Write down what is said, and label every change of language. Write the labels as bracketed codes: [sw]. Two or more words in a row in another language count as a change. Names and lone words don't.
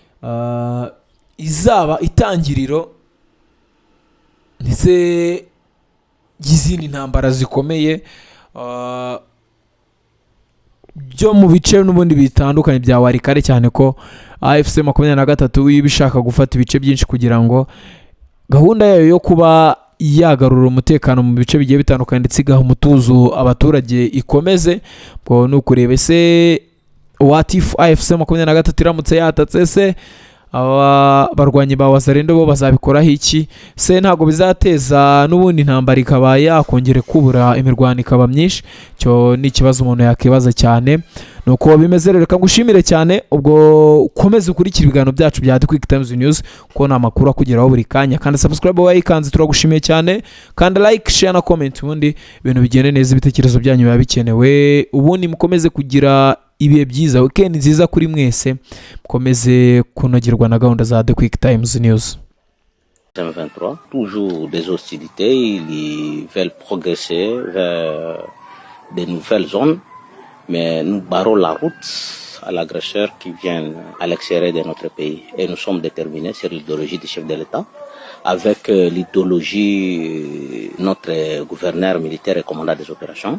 [rw] izaba itangiriro ndetse y'izindi ntambara zikomeye byo mu bice n'ubundi bitandukanye bya Walikale, cyane ko AFC 23 ibishaka gufata ibice byinshi kugira ngo gahunda yayo yo kuba yagarura umutekano mu bice bigiye bitandukanye ndetse igaha umutuzo abaturage ikomeze. Bwo no kureba se [en] what if [rw] AFC 23 iramutse yatatse se barwanyi ba Wazalendo bo bazabikoraho iki? Se ntago bizateza n'ubundi intambara ikaba yakongere kubura imirwano ikaba myinshi? Cyo ni ikibazo umuntu yakibaza cyane. Nuko bimeze, reka ngushimire cyane. Ubwo ukomeze ukurikira ibiganiro byacu bya The Quick Times News ko na makuru akugeraho buri kanya, kandi subscribe wayikanze, turagushimiye cyane, kandi [en] like, share [rw] na comment, ubundi ibintu bigende neza, ibitekerezo byanyu biba bikenewe. Ubundi mukomeze kugira ibihe byiza, weekend nziza kuri mwese, mukomeze kunogerwa na gahunda za The Quick Times News. [fr] 23, toujours des hostilités, ils veulent progresser vers de nouvelles zones, mais nous barrons la route à l'agresseur qui vient à l'extérieur de notre pays. Et nous sommes déterminés sur l'idéologie du chef de l'État, avec l'idéologie notre gouverneur militaire et commandant des opérations.